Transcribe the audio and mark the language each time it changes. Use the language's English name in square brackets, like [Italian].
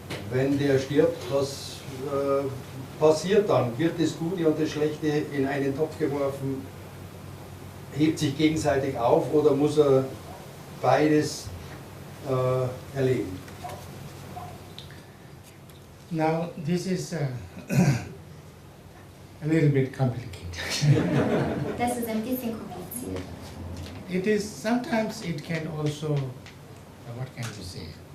[German] Wenn der stirbt, was passiert dann? Wird das Gute und das Schlechte in einen Topf geworfen? Hebt sich gegenseitig auf oder muss er beides erleben? [English] Now this is a little bit complicated. [German] Das ist ein bisschen kompliziert. [English] It is, sometimes it can also, what can you say?